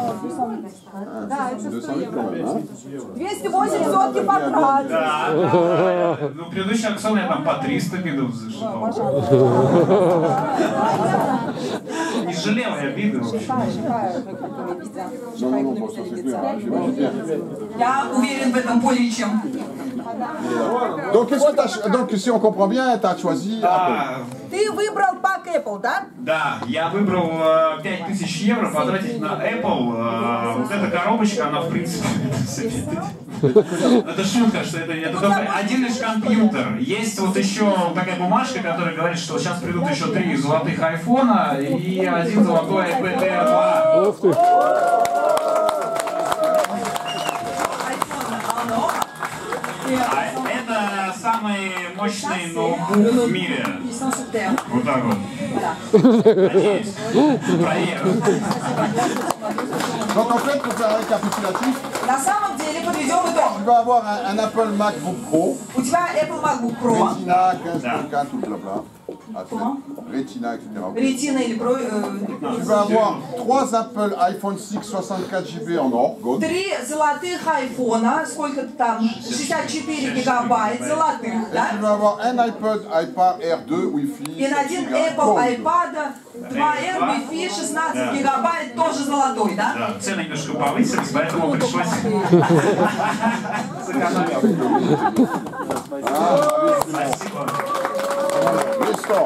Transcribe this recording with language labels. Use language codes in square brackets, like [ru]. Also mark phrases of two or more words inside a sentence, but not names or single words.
[ru] Да, это 100 евро. 208 сотки потратил. Да. Ну, предыдущий аукцион я там по 300 бидов зашибал. Не жалел я биды, в общем. Я уверен в этом более чем. [fr] Donc, si on comprend bien, tu as choisi Apple. [ru] Ты выбрал пак Apple, да? Да, я выбрал 5000 евро потратить на Apple. Вот эта коробочка, она в принципе... Это шутка, что это только один лишь компьютер. Есть вот еще такая бумажка, которая говорит, что сейчас придут еще 3 золотых айфона и 1 золотой iPad Air 2. А это самый мощный ноутбук в мире. Вот так вот. Надеюсь. Проверю. [fr] Donc en fait, pour faire un récapitulatif, [ru] На самом деле, подведем итог. [fr] tu vas avoir un Apple MacBook Pro, [ru] У тебя Apple MacBook Pro, [fr] Retina, 15.4, tout blabla, Retina, etc. [ru] Retina или Pro, [fr] Tu vas avoir 3 Apple iPhone 6 64 GB en or, gold. [ru] 3 золотых айфона, сколько там, 64 гигабайт золотых, [fr] Et [ru] да? [fr] tu vas avoir un iPad Air 2 Wi-Fi. [ru] И на один Apple iPad 2R Wi-Fi 16 гигабайт, тоже золотой, да? Да, цены немножко повысились, поэтому пришлось сэкономить. Спасибо.